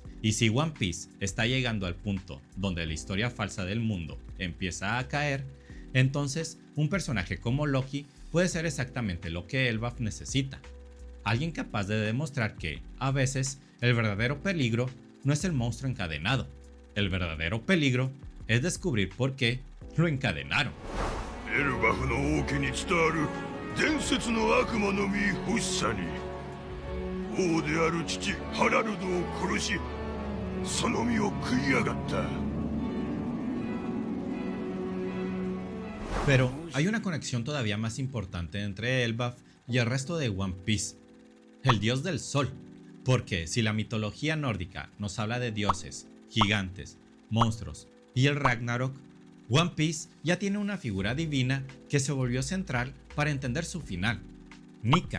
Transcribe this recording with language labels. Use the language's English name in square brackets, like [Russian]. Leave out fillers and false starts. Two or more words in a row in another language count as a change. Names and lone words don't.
[Spanish] Y si One Piece está llegando al punto donde la historia falsa del mundo empieza a caer, entonces un personaje como Loki puede ser exactamente lo que Elbaf necesita. Alguien capaz de demostrar que, a veces, el verdadero peligro no es el monstruo encadenado. El verdadero peligro es descubrir por qué lo encadenaron. [Japanese] エルバフの王家に伝わる伝説の悪魔の実欲しさに王である父ハラルドを殺しその実を食いやがった。 [Spanish] Pero hay una conexión todavía más importante entre Elbaf y el resto de One Piece, el dios del sol, porque si la mitología nórdica nos habla de dioses, gigantes, monstruos y el Ragnarok, One Piece ya tiene una figura divina que se volvió central para entender su final: Nika.